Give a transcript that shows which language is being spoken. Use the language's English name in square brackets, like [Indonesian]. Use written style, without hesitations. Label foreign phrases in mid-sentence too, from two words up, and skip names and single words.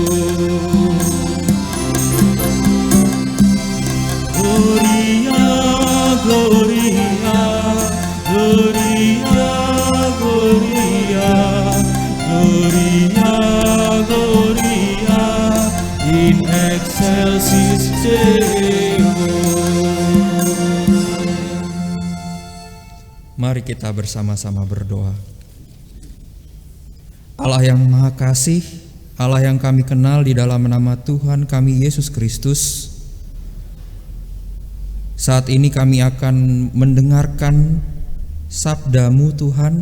[Latin] Gloria, Gloria, Gloria, Gloria, Gloria, Gloria, in excelsis Deo. [Indonesian] Mari kita bersama-sama berdoa. Allah yang Maha Kasih, Allah yang kami kenal di dalam nama Tuhan kami Yesus Kristus, saat ini kami akan mendengarkan sabda-Mu Tuhan.